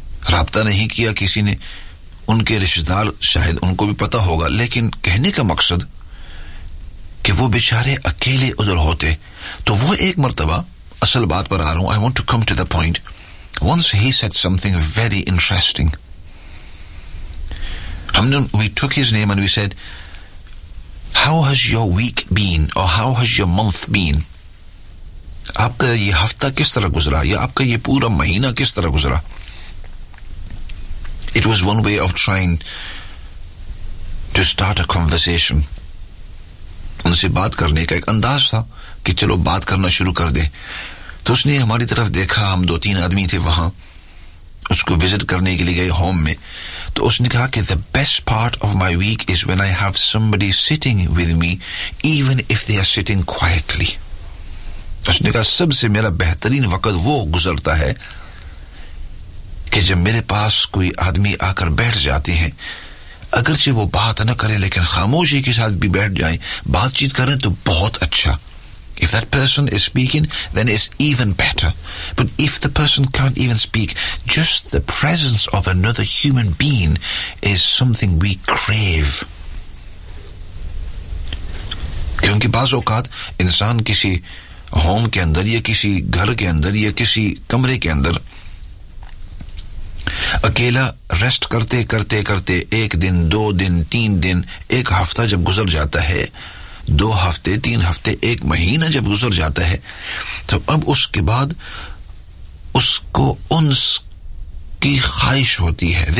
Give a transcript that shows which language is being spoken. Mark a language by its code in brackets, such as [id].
[hi] राबता नहीं किया, किसी ने उनके रिश्तेदार शायद उनको भी पता होगा, लेकिन कहने का मकसद कि वो बेचारे अकेले उधर होते, तो वो एक मर्तबा, असल बात पर आ रहा हूं, [en] I want to come to the point, once he said something very interesting, [hi] हमने [en] we took his name and we said how has your week been [hi] और [en] how has your month been, [hi] आपका ये हफ्ता किस तरह गुजरा या आपका ये पूरा महीना किस तरह गुजरा. [en] It was one way of trying to start a conversation. [hi] उनसे बात करने का एक अंदाज था कि चलो बात करना शुरू कर दे. तो उसने हमारी तरफ देखा, हम दो तीन आदमी थे वहां उसको विजिट करने के लिए गए होम में, तो उसने कहा कि [en] the best part of my week is when I have somebody sitting with me, even if they are sitting quietly. [hi] उसने कहा सबसे मेरा बेहतरीन वक्त वो गुजरता है कि जब मेरे पास कोई आदमी आकर बैठ जाते हैं, अगरचे वो बात न करें लेकिन खामोशी के साथ भी बैठ जाएं, बातचीत करें तो बहुत अच्छा. [en] If that person is speaking, then it's even better. But if the person can't even speak, just the presence of another human being is something we crave. [hi] क्योंकि बाज़ औक़ात इंसान किसी होम के अंदर या किसी घर के अंदर या किसी कमरे के अंदर अकेला रेस्ट करते करते करते एक दिन, दो दिन, तीन दिन, एक हफ्ता जब गुजर जाता है, दो हफ्ते, तीन हफ्ते, एक महीना जब गुजर जाता है, तो अब उसके बाद उसको उन्स की ख्वाहिश होती है.